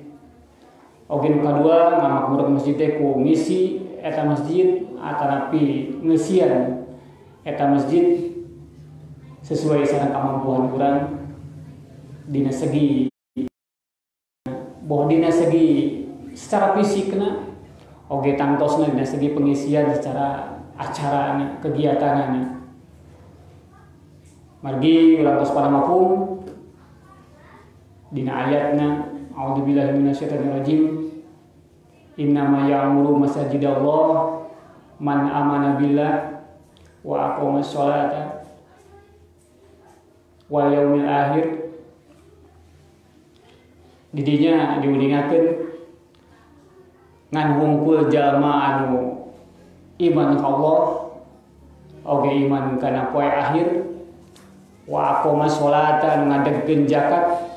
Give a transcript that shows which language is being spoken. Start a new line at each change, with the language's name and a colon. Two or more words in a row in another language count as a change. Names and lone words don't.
Sundanese: Oge nu kadua ngamakmurkeun masjid teh ku ngisi eta masjid atanapi ngeusian eta masjid sesuai sareng kamampuan urang dina segi dina segi secara fisikna oge tangtosna dina segi pengisian secara acarana kegiatanana. Margi urang tos pada mafhum dina ayatna
Arabic: أعوذ بالله من الشيطان الرجيم إنما يعمر مساجد الله من آمن بالله وأقام الصلاة واليوم الآخر.
Sundanese: Didinya diulingakeun ngan wungkul jalma anu iman ka Allah oge iman kana poe akhir
Arabic: وأقام الصلاة
Sundanese: anu ngadegkeun zakat